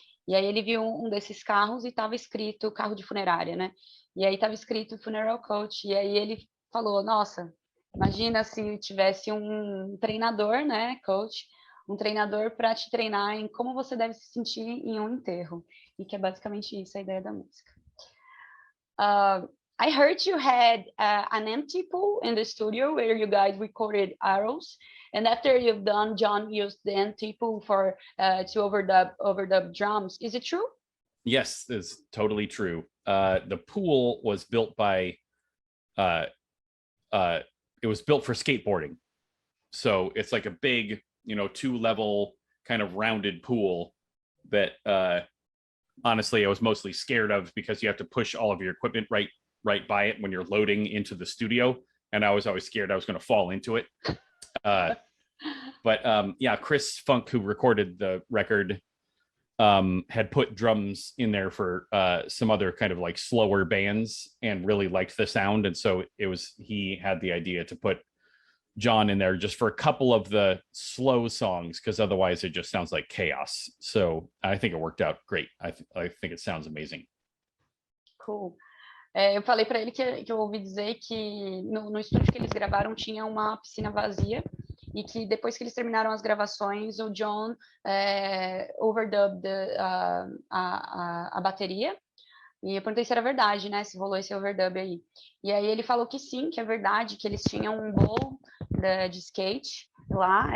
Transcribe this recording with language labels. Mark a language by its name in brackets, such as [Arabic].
[Portuguese] E aí ele viu um desses carros e estava escrito carro de funerária, né? E aí estava escrito Funeral Coach. E aí ele falou, nossa, imagina se tivesse um treinador, né, coach, um treinador para te treinar em como você deve se sentir em um enterro. E que é basicamente isso a ideia da música. [English] I heard you had an empty pool in the studio where you guys recorded arrows. And after you've done, John used the empty pool to overdub drums. Is it true? Yes, it's totally true. The pool was built by it was built for skateboarding. So it's like a big, 2-level kind of rounded pool that honestly I was mostly scared of, because you have to push all of your equipment right by it when you're loading into the studio, and I was always scared I was going to fall into it. But yeah, Chris Funk, who recorded the record, had put drums in there for some other kind of like slower bands and really liked the sound, and so he had the idea to put John in there just for a couple of the slow songs, because otherwise it just sounds like chaos. So I think it worked out great. I think it sounds amazing. Cool. [Portuguese] Eu falei para ele que eu ouvi dizer que no estúdio que eles gravaram tinha uma piscina vazia e que depois que eles terminaram as gravações, o John overdubbed a bateria. E eu perguntei se era verdade, né? Se rolou esse overdub aí. E aí ele falou que sim, que é verdade, que eles tinham um bowl de skate lá.